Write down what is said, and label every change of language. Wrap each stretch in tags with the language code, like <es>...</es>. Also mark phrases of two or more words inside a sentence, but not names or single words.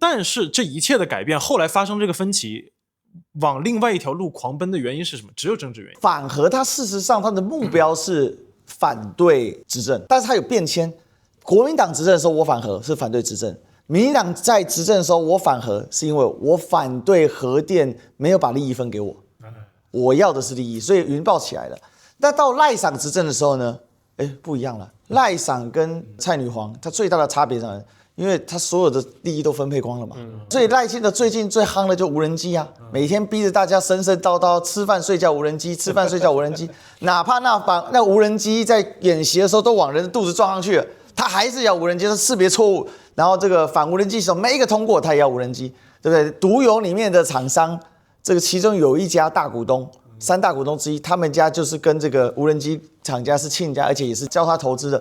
<zh>但是這一切的改變，後來發生這個分歧，往另外一條路狂奔的原因是什麼？只有政治原因。反核它事實上它的目標是反對執政，但是它有變遷。國民黨執政的時候我反核是反對執政，民進黨在執政的時候我反核是因為我反對核電沒有把利益分給我，我要的是利益，所以雲豹起來了。那到賴桑執政的時候呢？不一樣了。賴桑跟蔡女皇，它最大的差別在，因為他所有的利益都分配光了嘛。所以賴清德最近最夯的就無人機啊，每天逼着大家神神叨叨，吃飯睡覺無人機，吃飯睡覺無人機，哪怕那無人機在演習的時候都往人的肚子撞上去了，他還是要無人機，是識別錯誤，然後這個反無人機系統每一個通過，他也要無人機，對不對？獨有裡面的廠商。這個其中有一家大股東，3大股東之一，他們家就是跟這個無人機廠家是親家，而且也是教他投資的。</zh>